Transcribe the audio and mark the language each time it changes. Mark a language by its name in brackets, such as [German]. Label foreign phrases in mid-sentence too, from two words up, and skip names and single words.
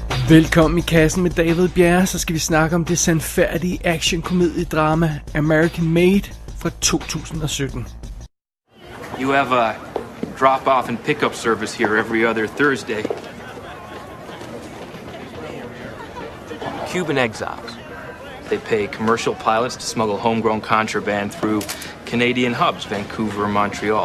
[Danish] Velkommen i Kassen med David Bjerre, så skal vi snakke om det sandfærdige action-komediedrama American Made fra 2017. [English] You have a drop-off and pick-up service here every other Thursday. Cuban exiles. They pay commercial pilots to smuggle homegrown contraband through Canadian hubs, Vancouver and Montreal.